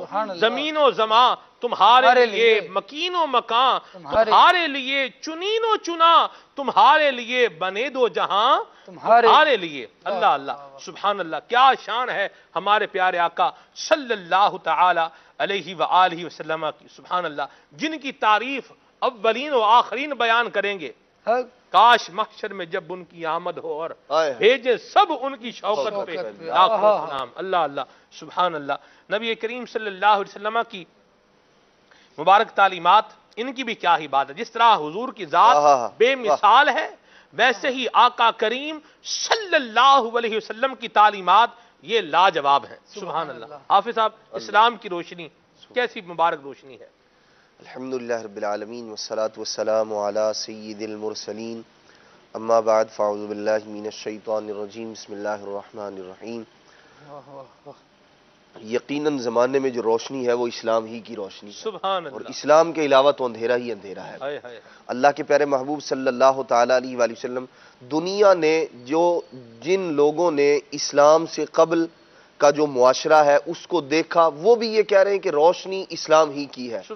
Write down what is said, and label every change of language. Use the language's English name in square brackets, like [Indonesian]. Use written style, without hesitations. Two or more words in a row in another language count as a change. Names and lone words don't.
[Urdu] زمین و زمان تمہارے لیے، مکین و مکان تمہارے لیے، چنین و چنا تمہارے لیے، بنے دو جہاں تمہارے لیے. [Arabic] اللہ اللہ سبحان اللہ. [Urdu] کیا شان ہے ہمارے پیارے آقا [Arabic] صلی اللہ تعالی علیہ وآلہ وسلم [Urdu] کی. [Arabic] سبحان اللہ. [Urdu] جن کی تعریف اولین و آخرین بیان کریں گے. کاش محشر میں جب ان کی آمد ہو اور بھیجے سب ان کی شوکت پہ لاکھوں سلام. [Arabic] اللہ اللہ سبحان اللہ. [Urdu] نبی کریم [Arabic] صلی اللہ علیہ وسلم [Urdu] کی مبارک تعلیمات، ان کی بھی کیا ہی بات ہے. جس طرح حضور کی ذات بے مثال ہے، ویسے ہی آقا کریم [Arabic] صلی اللہ علیہ وسلم [Urdu] کی تعلیمات یہ لاجواب ہیں. [Arabic] سبحان اللہ. [Urdu] حافظ صاحب، اسلام کی روشنی کیسی مبارک روشنی ہے. [Arabic] الحمدللہ رب العالمین والصلاة والسلام علی سید المرسلین، اما بعد فاعوذ باللہ من الشیطان الرجیم، بسم اللہ الرحمن الرحیم. [Urdu] یقیناً زمانے میں جو روشنی ہے وہ اسلام ہی کی روشنی ہے. [Arabic] سبحان [Urdu] اور [Arabic] اللہ. [Urdu] اسلام کے علاوہ تو اندھیرا ہی اندھیرا ہے. اللہ کے پیارے محبوب [Arabic] صلی اللہ تعالیٰ علیہ وآلہ وسلم، [Urdu] دنیا نے جن لوگوں نے اسلام سے قبل کا جو معاشرہ ہے اس کو دیکھا، وہ بھی یہ کہہ رہے ہیں کہ روشنی اسلام ہی کی ہے.